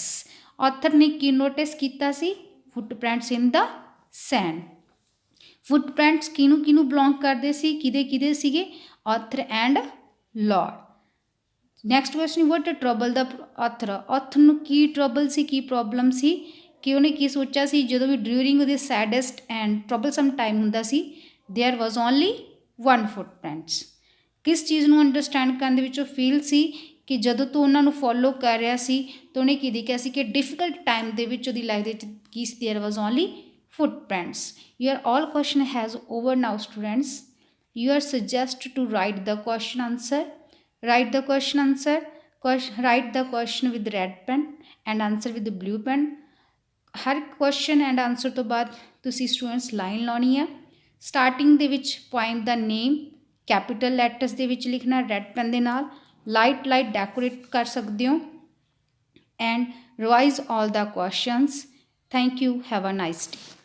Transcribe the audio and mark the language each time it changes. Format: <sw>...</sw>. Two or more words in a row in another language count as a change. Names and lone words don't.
<pa>ਆਥਰ ਨੇ ਕੀ ਨੋਟਿਸ ਕੀਤਾ ਸੀ,</pa> <en>footprints in the sand.</en> <pa>ਫੁਟਪ੍ਰਿੰਟਸ ਕਿਹਨੂੰ ਕਿਹਨੂੰ ਬਿਲੋਂਗ ਕਰਦੇ ਸੀ, ਕਿਹਦੇ ਸੀਗੇ,</pa> <en>author and Lord. Next question, what trouble the author?</en> <pa>ਆਥਰ ਨੂੰ ਕੀ ਟਰਬਲ ਸੀ, ਕੀ ਪ੍ਰੋਬਲਮ ਸੀ, ਕਿ ਉਹਨੇ ਕੀ ਸੋਚਿਆ ਸੀ ਜਦੋਂ ਵੀ ਡਿਊਰਿੰਗ ਉਹਦੇ</pa> <en>saddest and troublesome time</en> <pa>ਹੁੰਦਾ ਸੀ,</pa> <en>there was only one footprints.</en> <pa>ਕਿਸ ਚੀਜ਼ ਨੂੰ ਅੰਡਰਸਟੈਂਡ ਕਰਨ ਦੇ ਵਿੱਚ ਉਹ ਫੀਲ ਸੀ ਕਿ ਜਦੋਂ ਤੋਂ ਉਹਨਾਂ ਨੂੰ ਫੋਲੋ ਕਰ ਰਿਹਾ ਸੀ ਤਾਂ ਉਹਨੇ ਕੀ ਦੇਖਿਆ ਸੀ ਕਿ</pa> <en>difficult time</en> <pa>ਦੇ ਵਿੱਚ ਉਹਦੀ ਲਾਈਫ ਦੇ ਵਿੱਚ ਕੀ ਸੀ,</pa> <en>there was only footprints. Your all question has over now students। You are suggested to write the question answer, write the question answer, write the question with red pen and answer with the blue pen।</en> <pa>हर</pa> <en>question and answer</en> <pa>ਤੋਂ ਬਾਅਦ ਤੁਸੀਂ</pa> <en>students line</en> <pa>ਲਾਨੀ ਹੈ।</pa> <en>starting</en> <pa>ਦੇ ਵਿੱਚ</pa> <en>point the name capital letters</en> <pa>ਦੇ ਵਿੱਚ ਲਿਖਣਾ</pa> <en>red pen</en> <pa>ਦੇ ਨਾਲ,</pa> <en>light decorate</en> <pa>ਕਰ ਸਕਦੇ ਹੋ</pa> <en>and revise all the questions। thank you, have a nice day।</en>